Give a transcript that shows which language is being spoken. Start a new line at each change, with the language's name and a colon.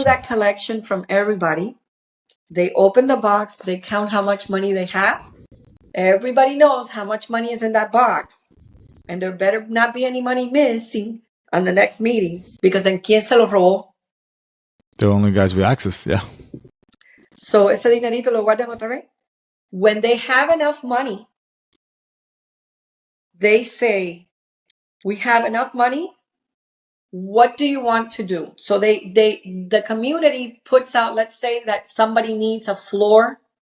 English: do that collection from everybody, they open the box, they count how much money they have. Everybody knows how much money is in that box. And there better not be any money missing on the next meeting, because then
Spanish: ¿quién se lo robó?
English: The only guys with access, yeah.
Spanish: So ese dinerito lo guardan otra vez.
English: When they have enough money, they say, we have enough money. What do you want to do? So the community puts out, let's say that somebody needs a floor.